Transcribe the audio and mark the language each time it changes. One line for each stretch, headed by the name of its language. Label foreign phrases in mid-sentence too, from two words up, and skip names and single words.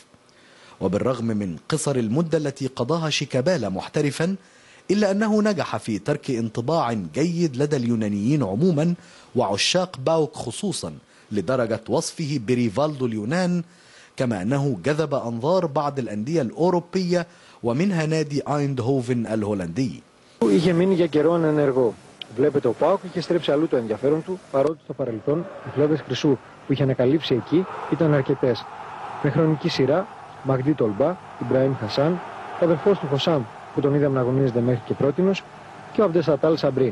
Arabic: وبالرغم من قصر المدة التي قضاها شيكابالا محترفا، إلا أنه نجح في ترك انطباع جيد لدى اليونانيين عموما وعشاق باوك خصوصا، لدرجة وصفه بريفالدو اليونان، كما أنه جذب أنظار بعض الأندية الأوروبية ومنها نادي ايندهوفن الهولندي.
Greek: Είχε μείνει για καιρό ανενεργό. Βλέπετε, ο ΠΑΟΚ είχε στρέψει αλλού το ενδιαφέρον του, παρότι στο παρελθόν οι φλέβες χρυσού που είχε ανακαλύψει εκεί ήταν αρκετές. Με χρονική σειρά, Μαγδί Τολμπά, Ιμπραήμ Χασάν, ο αδερφός του Χωσάμ που τον είδαμε να αγωνίζεται μέχρι και πρότινος, και ο Αμπτεσατάλ Σαμπρί.